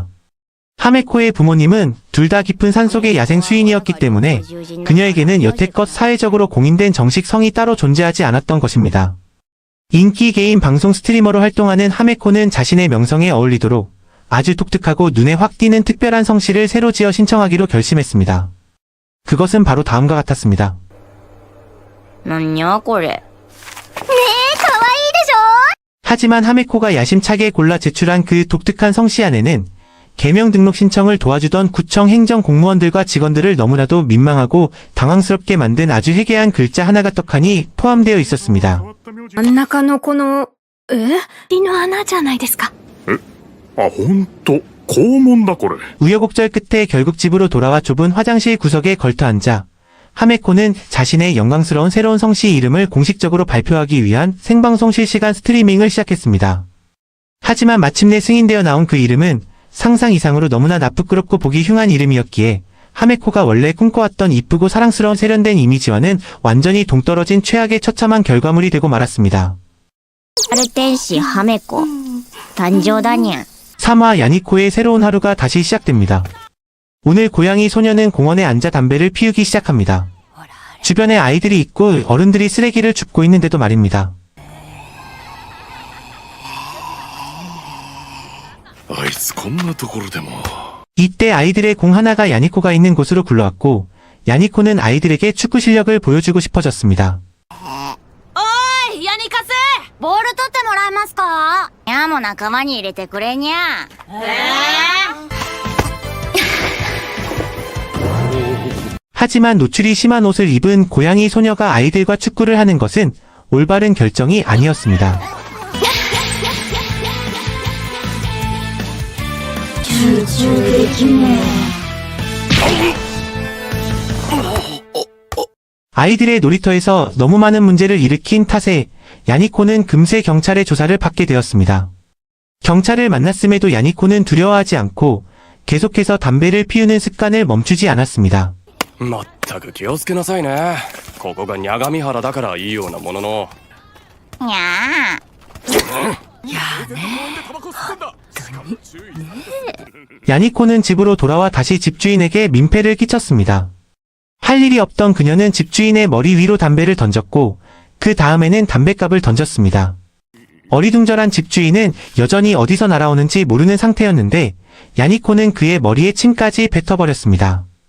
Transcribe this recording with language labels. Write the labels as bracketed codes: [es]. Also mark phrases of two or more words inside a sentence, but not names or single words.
[ko] 하메코의 부모님은 둘 다 깊은 산속의 야생 수인이었기 때문에 그녀에게는 여태껏 사회적으로 공인된 정식 성이 따로 존재하지 않았던 것입니다. 인기 게임 방송 스트리머로 활동하는 하메코는 자신의 명성에 어울리도록 아주 독특하고 눈에 확 띄는 특별한 성씨를 새로 지어 신청하기로 결심했습니다. 그것은 바로 다음과 같았습니다. [ja] 何やこれ。可愛いでしょ [ko] 하지만 하메코가 야심차게 골라 제출한 그 독특한 성씨 안에는 개명 등록 신청을 도와주던 구청 행정 공무원들과 직원들을 너무나도 민망하고 당황스럽게 만든 아주 해괴한 글자 하나가 떡하니 포함되어 있었습니다. [ja] 真ん中のこの、鳥の穴じゃないですか。あ、ほんと。肛門だこれ。 [ko] 우여곡절 끝에 결국 집으로 돌아와 좁은 화장실 구석에 걸터앉아 하메코는 자신의 영광스러운 새로운 성씨 이름을 공식적으로 발표하기 위한 생방송 실시간 스트리밍을 시작했습니다. 하지만 마침내 승인되어 나온 그 이름은 상상 이상으로 너무나 나쁘끄럽고 보기 흉한 이름이었기에 하메코가 원래 꿈꿔왔던 이쁘고 사랑스러운 세련된 이미지와는 완전히 동떨어진 최악의 처참한 결과물이 되고 말았습니다. [ja] アル天使ハメコ。誕生だにゃ。 [ko] 3화 야니코의 새로운 하루가 다시 시작됩니다. 오늘 고양이 소녀는 공원에 앉아 담배를 피우기 시작합니다. 주변에 아이들이 있고 어른들이 쓰레기를 줍고 있는데도 말입니다. [ja] あいつこんなところでも。 [ko] 이때 아이들의 공 하나가 야니코가 있는 곳으로 굴러왔고 야니코는 아이들에게 축구 실력을 보여주고 싶어졌습니다. [ja] ヤニカスボール取ってもらえますか。にゃーも仲間に入れてくれにゃ。 [ko] 하지만 노출이 심한 옷을 입은 고양이 소녀가 아이들과 축구를 하는 것은 올바른 결정이 아니었습니다. 아이들의 놀이터에서 너무 많은 문제를 일으킨 탓에 야니코는 금세 경찰의 조사를 받게 되었습니다. 경찰을 만났음에도 야니코는 두려워하지 않고 계속해서 담배를 피우는 습관을 멈추지 않았습니다. [ja] まったく気をつけなさいね。ここがニャガミ原だからいいようなものの。にゃ [ko] 야니코는 집으로 돌아와 다시 집주인에게 민폐를 끼쳤습니다. 할 일이 없던 그녀는 집주인의 머리 위로 담배를 던졌고 그 다음에는 담뱃갑을 던졌습니다. 어리둥절한 집주인은 여전히 어디서 날아오는지 모르는 상태였는데 야니코는 그의 머리에 침까지 뱉어버렸습니다.